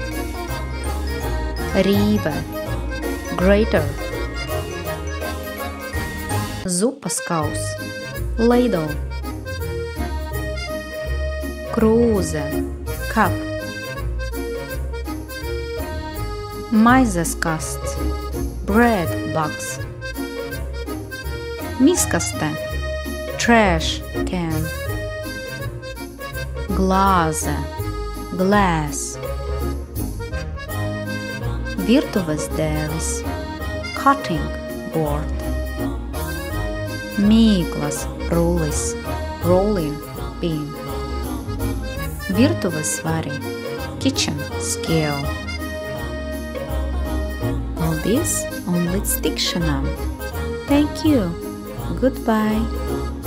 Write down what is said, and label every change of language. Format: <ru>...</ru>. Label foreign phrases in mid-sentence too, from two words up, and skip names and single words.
<lv>Rīve, grater. Zupas kaus, ladle. Krūze, cup. Maizes kasts,</lv> <en>bread box. Miskaste, trash can. Glāze, glass.</en> <lv>Virtuves dēlis,</lv> <en>cutting board. Mīklas rullis, rolling pin. Virtuves svari, kitchen scale.</en> <lv>Paldies un līdz tikšanām!</lv> <en>Thank you! Goodbye!</en>